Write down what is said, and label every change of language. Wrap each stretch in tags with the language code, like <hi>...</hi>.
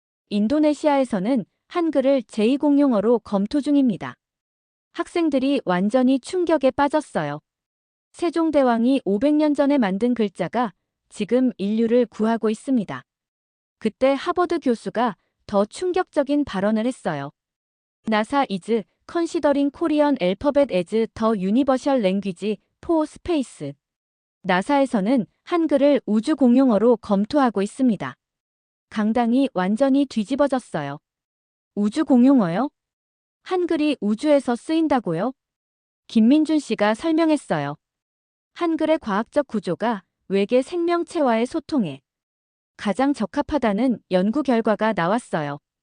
<ko>인도네시아에서는 한글을 제2공용어로 검토 중입니다. 학생들이 완전히 충격에 빠졌어요. 세종대왕이 500년 전에 만든 글자가 지금 인류를 구하고 있습니다. 그때 하버드 교수가 더 충격적인 발언을 했어요.</ko> <en>NASA is considering Korean alphabet as the universal language for space.</en> <ko>나사에서는 한글을 우주 공용어로 검토하고 있습니다. 강당이 완전히 뒤집어졌어요. 우주 공용어요? 한글이 우주에서 쓰인다고요? 김민준 씨가 설명했어요. 한글의 과학적 구조가 외계 생명체와의 소통에 가장 적합하다는 연구 결과가 나왔어요.</ko>